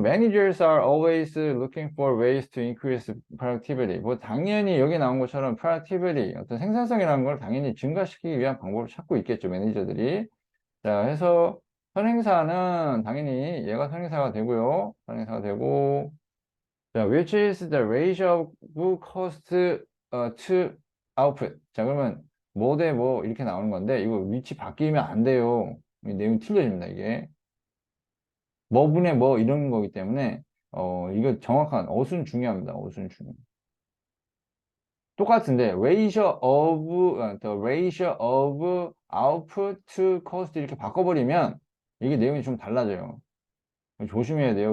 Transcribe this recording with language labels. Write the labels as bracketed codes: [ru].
[en] Managers are always looking for ways to increase productivity. [ko] 뭐, 당연히 여기 나온 것처럼 productivity, 어떤 생산성이라는 걸 당연히 증가시키기 위한 방법을 찾고 있겠죠, 매니저들이. 자, 해서 선행사는 당연히 얘가 선행사가 되고요. 선행사가 되고, 자, [en] which is the ratio of cost to output. [ko] 자, 그러면 뭐 대 뭐 이렇게 나오는 건데, 이거 위치 바뀌면 안 돼요. 이 내용이 틀려집니다, 이게. 뭐분의 뭐 이런 거기 때문에 이거 정확한 어순 중요합니다. 어순 중요. 똑같은데 [en] the ratio of output to cost [ko] 이렇게 바꿔버리면 이게 내용이 좀 달라져요. 조심해야 돼요.